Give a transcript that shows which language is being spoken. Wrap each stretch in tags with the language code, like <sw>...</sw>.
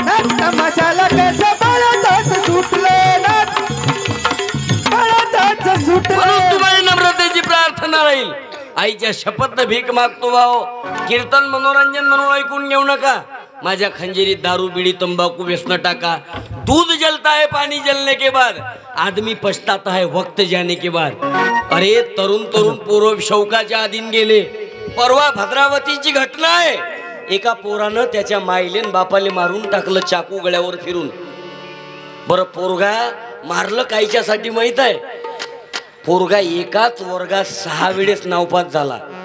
<mr>नाच तमाशाला कसं पळताच सुटलं. म्हणून तुम्हाला नम्रतेची प्रार्थना राहील. आईच्या शपथ भीक मागतो भाऊ. कीर्तन मनोरंजन म्हणून ऐकून घेऊ नका. माझ्या खंजेरीत दारू बिडी तंबाकू व्यसन टाका.</mr> <hi>दूध जलता है पानी जलने के बाद आदमी पछताता है वक्त जाने के बाद.</hi> <mr>अरे तरुण पोरं शौकाच्या आधीन गेले. परवा भद्रावतीची घटना आहे. एका पोरानं त्याच्या माईलेन बापाले मारून टाकलं चाकू गळ्यावर फिरून. बरं पोरगा मारलं कायच्यासाठी माहित आहे? पोरगा एकाच वर्गात 6 वेळेस नावपास झाला.</mr>